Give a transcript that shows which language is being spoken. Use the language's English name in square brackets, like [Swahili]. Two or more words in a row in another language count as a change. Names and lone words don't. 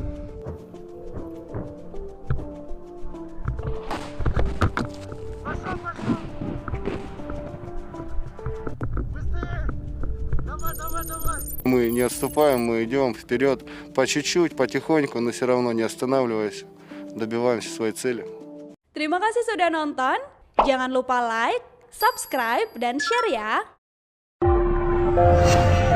[Russian] Мы не отступаем, мы идем вперед по чуть-чуть, потихоньку, но все равно не останавливаясь, добиваемся своей цели. [Indonesian] Terima kasih sudah nonton. Jangan lupa [English] like, subscribe, [Indonesian] dan share ya.